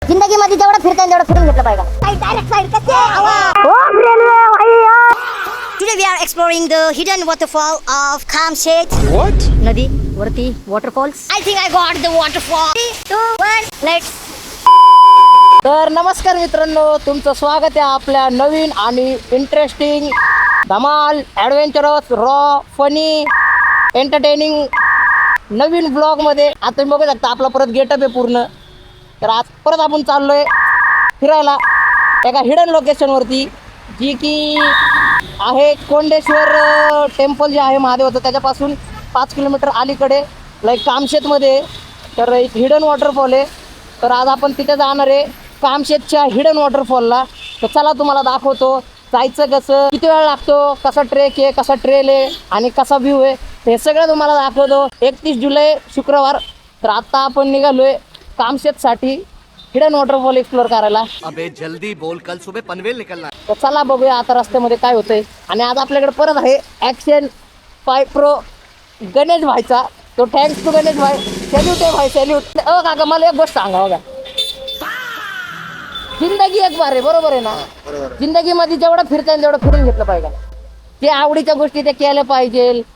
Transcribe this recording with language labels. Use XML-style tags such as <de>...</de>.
<mr>जिंदगी मध्ये जेवढं फिरता येईल तेवढं फिरून घेतलं पाहिजे. डायरेक्ट साइड कसे</mr> <en>Today we are exploring the hidden waterfall of Kamshet. What?</en> <mr>नदी वरती waterfalls.</mr> <en>I think I got the waterfall. 3, 2, 1, let's.</en> <mr>तर नमस्कार मित्रांनो, तुमचं स्वागत आहे आपल्या नवीन आणि इंटरेस्टिंग धमाल ॲडव्हेंचरस रॉ फनी एंटरटेनिंग नवीन ब्लॉगमध्ये. आता तुम्ही बघू शकता आपला परत गेटअप आहे पूर्ण. तर आज परत आपण चाललोय फिरायला एका हिडन लोकेशनवरती, जी की आहे कोंडेश्वर टेम्पल जे आहे महादेवाचं, त्याच्यापासून 5 किलोमीटर अलीकडे लाईक कामशेतमध्ये. तर एक हिडन वॉटरफॉल आहे. तर आज आपण तिथे जाणार आहे कामशेतच्या हिडन वॉटरफॉलला. तर चला तुम्हाला दाखवतो जायचं कसं, किती वेळ लागतो, कसा ट्रेक आहे, कसा ट्रेल आहे आणि कसा व्ह्यू आहे, हे सगळं तुम्हाला दाखवतो. 31 जुलै शुक्रवार. तर आत्ता आपण निघालोय कामशेतसाठी हिडन वॉटरफॉल एक्सप्लोर करायला.</mr> <hi>अबे जल्दी बोल, कल सुबह पनवेल निकलना.</hi> <mr>तर चला बघूया आता रस्त्यामध्ये काय होतंय. आणि आज आपल्याकडे परत आहे ॲक्शन 5 प्रो गणेश भाईचा. तो थँक्स टू गणेश भाई. सॅल्यूट आहे भाई, सॅल्यूट. काका मला एक गोष्ट सांगा बघा, जिंदगी एक बार आहे, बरोबर आहे ना? जिंदगीमध्ये जेवढं फिरता येईल तेवढं फिरून घेतलं पाहिजे. जे आवडीच्या गोष्टी ते केल्या पाहिजे.</mr>